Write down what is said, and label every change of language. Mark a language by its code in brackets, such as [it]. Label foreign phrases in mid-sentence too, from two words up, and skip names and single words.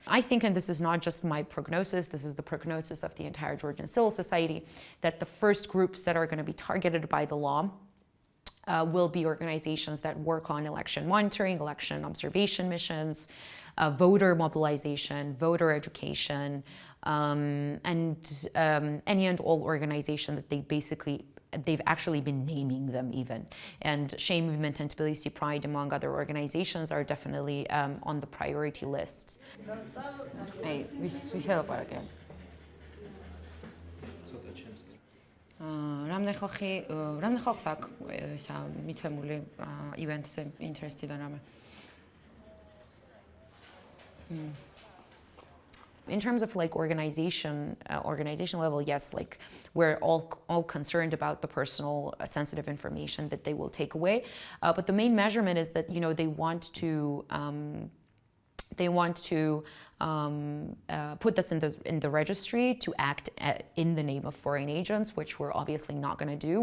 [en] I think, and this is not just my prognosis, this is the prognosis of the entire Georgian civil society, that the first groups that are going to be targeted by the law will be organizations that work on election monitoring, election observation missions, voter mobilization, voter education, and any and all organization that they've actually been naming them even. And Shame Movement and Tbilisi Pride, among other organizations, are definitely on the priority list. Hey, we said about it again. [ka] Რამდენი ხალხს აქვს ისა მიცემული ივენტზე ინტერესიდან რამე? [en] In terms of like organization level, yes, like we're all concerned about the personal sensitive information that they will take away, but the main measurement is that, you know, they want to put this in the registry to act in the name of foreign agents, which we're obviously not going to do.